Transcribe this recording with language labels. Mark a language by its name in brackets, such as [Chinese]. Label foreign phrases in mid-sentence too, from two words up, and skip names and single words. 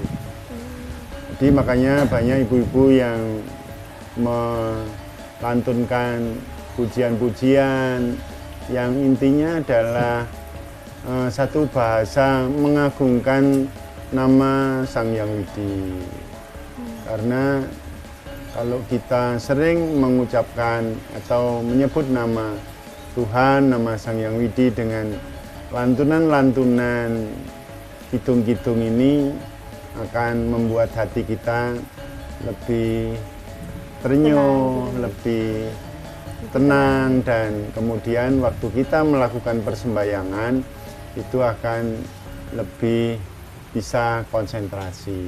[Indonesian] Jadi makanya banyak ibu-ibu yang melantunkan pujian-pujian yang intinya adalah satu bahasa mengagungkan nama Sang Hyang Widi. Karena kalau kita sering mengucapkan atau menyebut nama Tuhan, nama Sang Hyang Widi dengan lantunan-lantunan kidung-kidung ini akan membuat hati kita lebih terenyuh, lebih tenang, dan kemudian waktu kita melakukan persembahyangan itu akan lebih bisa konsentrasi.